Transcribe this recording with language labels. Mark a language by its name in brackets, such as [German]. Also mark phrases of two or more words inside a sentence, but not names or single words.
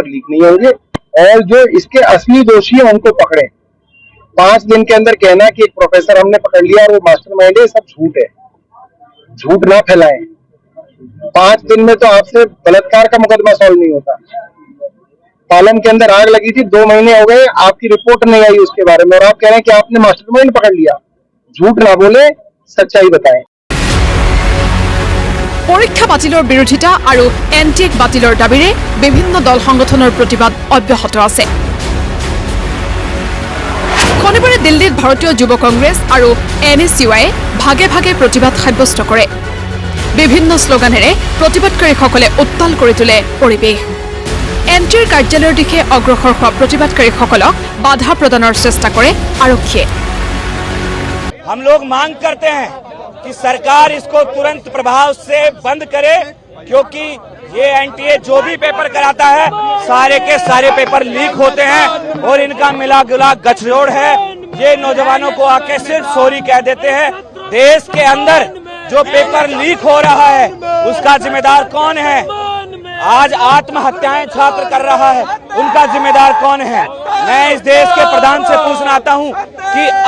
[Hindi] लीक नहीं होंगे और जो इसके असली दोषी हैं उनको पकड़े 5 दिन के अंदर कहना कि एक प्रोफेसर हमने पकड़ लिया और वो मास्टरमाइंड है सब झूठ है झूठ ना फैलाएं 5 दिन में तो आपसे बलात्कार का मुकदमा सॉल्व नहीं होता पालन के अंदर आग लगी थी 2 महीने हो गए आपकी रिपोर्ट नहीं आई उसके बारे में और आप कह रहे हैं कि आपने मास्टरमाइंड पकड़ लिया झूठ ना बोले सच्चाई बताएं [Assamese] পৰীক্ষা বাতিলৰ বিৰোধিতা আৰু এনটিএক বাতিলৰ দাবীৰে বিভিন্ন দল সংগঠনৰ প্ৰতিবাদ অব্যাহত আছে শনিবাৰে দিল্লীত ভাৰতীয় যুৱ কংগ্ৰেছ আৰু NSUয়ে ভাগে ভাগে প্ৰতিবাদ সাব্যস্ত কৰে বিভিন্ন শ্লোগানেৰে প্ৰতিবাদকাৰীসকলে উত্তাল কৰি তোলে পৰিৱেশ এনটিৰ কাৰ্যালয়ৰ দিশে অগ্ৰসৰ হোৱা প্ৰতিবাদকাৰীসকলক বাধা প্ৰদানৰ চেষ্টা কৰে আৰক্ষীয়ে [Hindi] हम लोग मांग करते हैं कि सरकार इसको तुरंत प्रभाव से बंद करे क्योंकि ये एनटीए जो भी पेपर कराता है सारे के सारे [English] paper leak [Hindi] होते हैं और इनका मिला जुला गठजोड़ है ये नौजवानों को आके सिर्फ सॉरी कह देते हैं देश के अंदर जो [English] paper leak [Hindi] हो रहा है उसका जिम्मेदार कौन है आज आत्महत्याएं छात्र कर रहा है उनका जिम्मेदार कौन है मैं इस देश के प्रधान से पूछना आता हूं कि